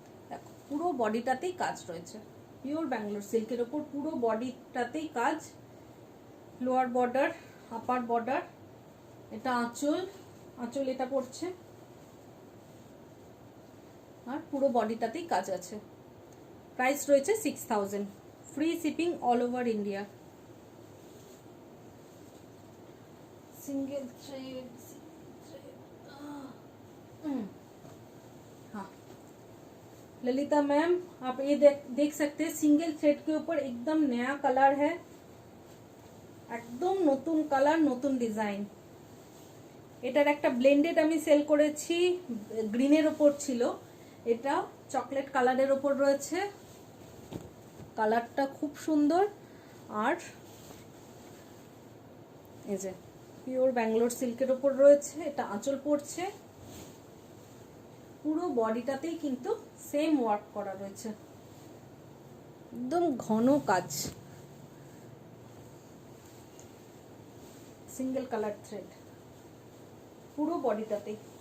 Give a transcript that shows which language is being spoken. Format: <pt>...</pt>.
<bn>দেখো, পুরো বডিটাতেই কাজ রয়েছে, পিওর ব্যাঙ্গালোর সিল্কের ওপর পুরো বডিটাতেই কাজ, লোয়ার বর্ডার আপার বর্ডার। এটা আঁচল এটা পড়ছে, আর পুরো বডিটাতেই কাজ আছে। প্রাইস রয়েছে 6000, free shipping all over India.</bn> <hi>Single thread, हाँ ललिता मैम, आप ये देख सकते हैं सिंगल थ्रेड के ऊपर एकदम नया कलर है,</hi> <bn>একদম নতুন কালার নতুন ডিজাইন। এটার একটা ব্লেন্ডেড আমি সেল করেছি, গ্রিনের ওপর ছিল, এটা চকলেট কালারের ওপর রয়েছে, কালারটা খুব সুন্দর। আর এই যে পিওর ব্যাঙ্গালোর সিল্কের ওপর রয়েছে, এটা আঁচল পড়ছে, পুরো বডিটাতেই কিন্তু সেম ওয়ার্ক করা রয়েছে, একদম ঘন কাজ, সিঙ্গেল কালার থ্রেড পুরো বডিটাতেই।</bn>